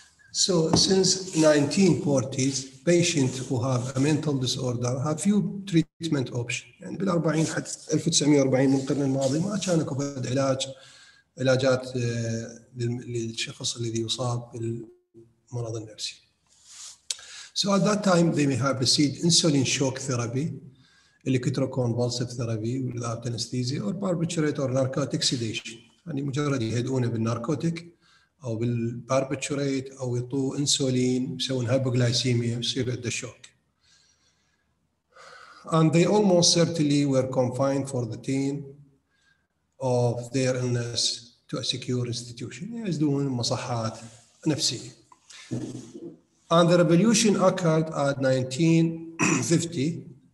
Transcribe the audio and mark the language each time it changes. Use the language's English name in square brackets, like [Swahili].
[English] So since 1940s, patients who have a mental disorder have few treatment options. [Arabic] يعني بال40 حتى 1940 من القرن الماضي ما كان اكو علاجات للشخص الذي يصاب بالمرض النفسي. [English] So at that time they may have received insulin shock therapy, electroconvulsive therapy without anesthesia, or barbiturate or narcotic sedation. [Arabic] يعني مجرد يهدؤونه بالناركوتيك او بالباربيتوريت او يعطوه انسولين يسوون هايبوغلايسيميا يصير عنده شوك. [English] And they almost certainly were confined for the time of their illness to a secure institution. [Arabic] يزدون مصحات نفسية. [English] And the revolution occurred at 1950.